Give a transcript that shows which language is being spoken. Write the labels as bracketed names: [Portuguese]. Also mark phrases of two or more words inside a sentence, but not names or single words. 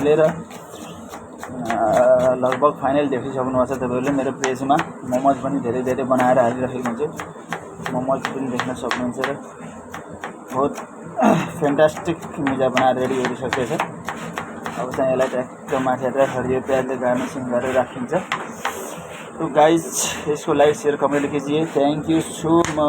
[Nepali] र लगभग फाइनल देखिसक्नुभएको छ तपाईँहरूले मेरो पेजमा। मोमोज पनि धेरै बनाएर हालिरहेको हुन्छु, मोमोज पनि देख्न सक्नुहुन्छ। र बहुत फ्यान्टास्टिक मिजा बनाएर रेडी गरिसकेको छ। अब चाहिँ यसलाई ट्याक्क माथि हरियो प्याजले गार्निसिङ गरेर राखिन्छ। [Hindi] तो गाइज इसको [English] like share comment [Hindi] कीजिए। [English] thank you so much.